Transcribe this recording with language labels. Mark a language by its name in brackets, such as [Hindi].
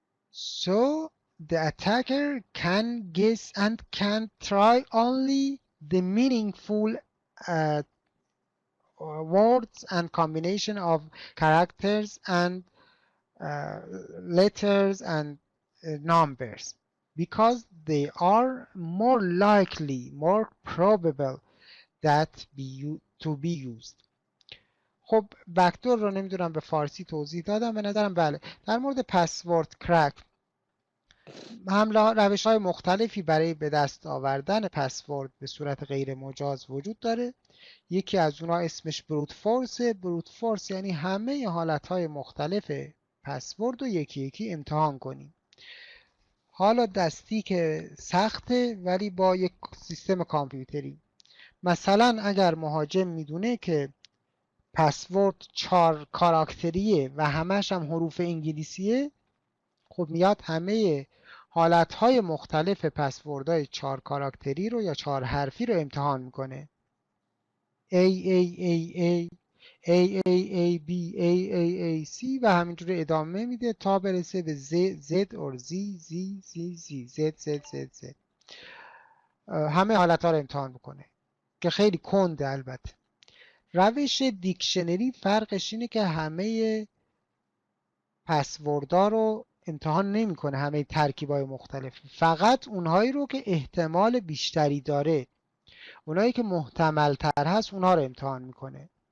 [English] So the attacker can guess and can try only the meaningful words and combination of characters and letters and numbers, because they are more likely, more probable that to be used. [Persian] خب بکدور رو نمیدونم به فارسی توضیح دادم، به نظرم بله. در مورد پسورد کرک هم روش های مختلفی برای به دست آوردن پسورد به صورت غیر مجاز وجود داره. یکی از اونها اسمش بروت فورسه. بروت فورس یعنی همه حالت های مختلف پسورد رو یکی یکی امتحان کنیم. حالا دستی که سخته ولی با یک سیستم کامپیوتری. مثلا اگر مهاجم میدونه که پسورد 4 کاراکتریه و همش هم حروف انگلیسیه، خب میاد همه حالتهای مختلف پسوردهای 4 کاراکتری رو یا 4 حرفی رو امتحان میکنه. AAAA AAAB AAAC و همینجور ادامه میده تا برسه به Z or Z Z Z Z Z Z Z Z. همه حالتها رو امتحان میکنه که خیلی کنده. البته روش دیکشنری فرقش اینه که همه پسوردها رو امتحان نمیکنه، همه ترکیبای مختلف، فقط اونهایی رو که احتمال بیشتری داره، اونایی که محتمل تر هست اونها رو امتحان میکنه.